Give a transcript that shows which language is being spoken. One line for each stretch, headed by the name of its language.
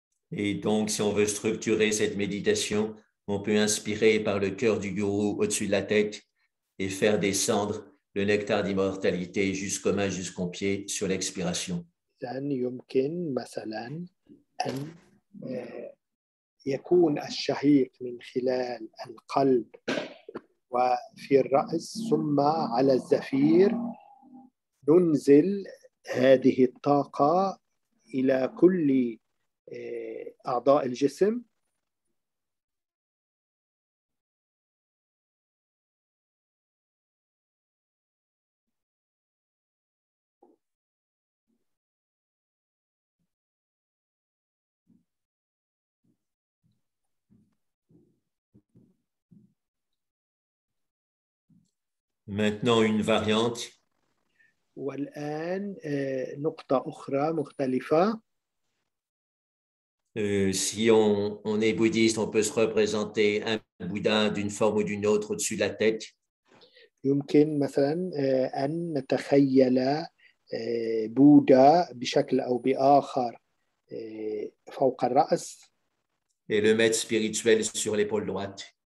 French: Et donc, si on veut structurer cette méditation, on peut inspirer par le cœur du gourou au-dessus de la tête et faire descendre le nectar d'immortalité jusqu'aux mains, jusqu'aux pieds sur l'expiration.
Arabic: يمكن مثلا أن يكون الشهيق من خلال القلب وفي الرأس ثم على الزفير ننزل هذه الطاقة إلى كل أعضاء الجسم.
French: Maintenant, une variante.
Arabic: والآن نقطة أخرى مختلفة.
French: Si on est bouddhiste, on peut se représenter un Bouddha d'une forme ou d'une autre au-dessus de la tête.
Arabic: يمكن مثلا أن نتخيل بوذا بشكل أو بآخر فوق الرأس.
French: Et le maître spirituel sur l'épaule droite.